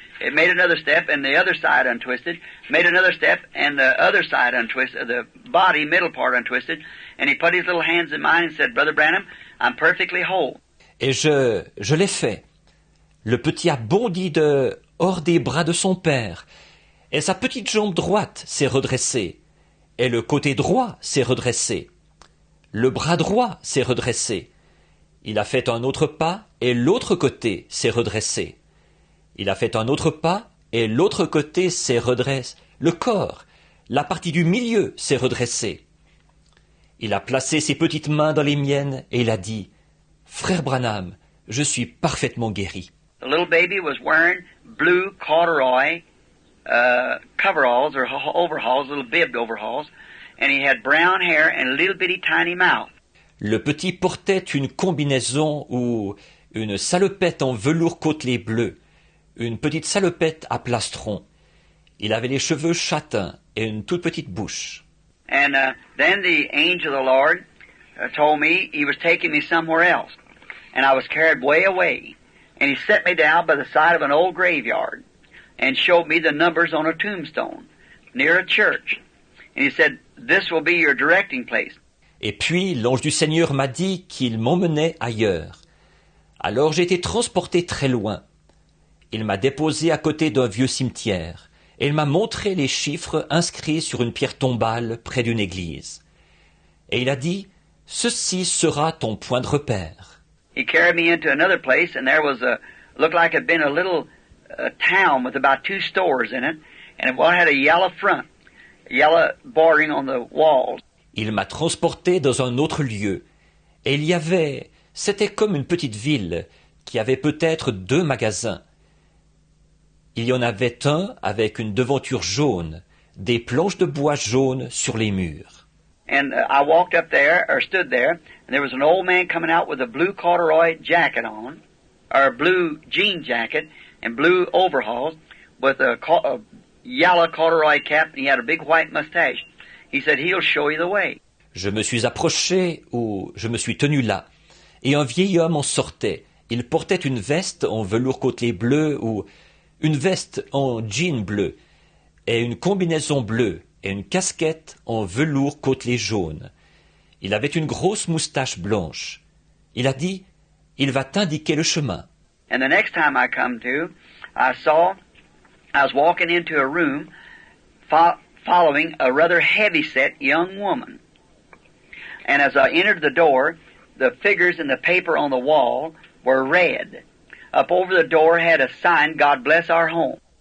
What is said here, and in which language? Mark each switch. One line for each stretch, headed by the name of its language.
English: It made another step, and the other side untwisted, made another step, and the other side untwisted, the body, middle part untwisted, and he put his little hands in mine and said, "Brother Branham, I'm perfectly whole."
French: Et je l'ai fait. Le petit a bondi hors des bras de son père, et sa petite jambe droite s'est redressée, et le côté droit s'est redressé. Le bras droit s'est redressé. Il a fait un autre pas, et l'autre côté s'est redressé. Il a fait un autre pas, et l'autre côté s'est redressé. Le corps, la partie du milieu s'est redressée. Il a placé ses petites mains dans les miennes, et il a dit, « Frère Branham, je suis parfaitement guéri. »
English: The little baby was wearing blue corduroy coveralls or overalls, little bibbed overalls, and he had brown hair and a little bitty tiny mouth.
French: Le petit portait une combinaison ou une salopette en velours côtelé bleu, une petite salopette à plastron. Il avait les cheveux châtains et une toute petite bouche.
English: And then the angel of the Lord told me he was taking me somewhere else, and I was carried way away, and he set me down by the side of an old graveyard, and showed me the numbers on a tombstone near a church, and he said, "This will be your directing place."
French: Et puis l'ange du Seigneur m'a dit qu'il m'emmenait ailleurs. Alors j'ai été transporté très loin. Il m'a déposé à côté d'un vieux cimetière, et il m'a montré les chiffres inscrits sur une pierre tombale près d'une église. Et il a dit, « Ceci sera ton point de repère. »
English: He carried me into another place, and there was looked like it had been a little town with about 2 stores in it, and it had a yellow front, yellow bordering on the walls.
French: Il m'a transporté dans un autre lieu, et c'était comme une petite ville qui avait peut-être 2 magasins. Il y en avait un avec une devanture jaune, des planches de bois jaunes sur les murs.
English: And I walked up there, or stood there, and there was an old man coming out with a blue corduroy jacket on, or a blue jean jacket, and blue overalls, with a yellow corduroy cap, and he had a big white mustache. He said, "He'll show you the way."
French: Je me suis approché, ou je me suis tenu là, et un vieil homme en sortait. Il portait une veste en velours côtelé bleu, ou une veste en jean bleu, et une combinaison bleue, et une casquette en velours côtelé jaune. Il avait une grosse moustache blanche. Il a dit, « Il va t'indiquer le chemin. »
English: And the next time I come to, I was walking into a room following a rather heavy-set young woman. And as I entered the door, the figures in the paper on the wall were red. Up over the door had a sign, God bless our home.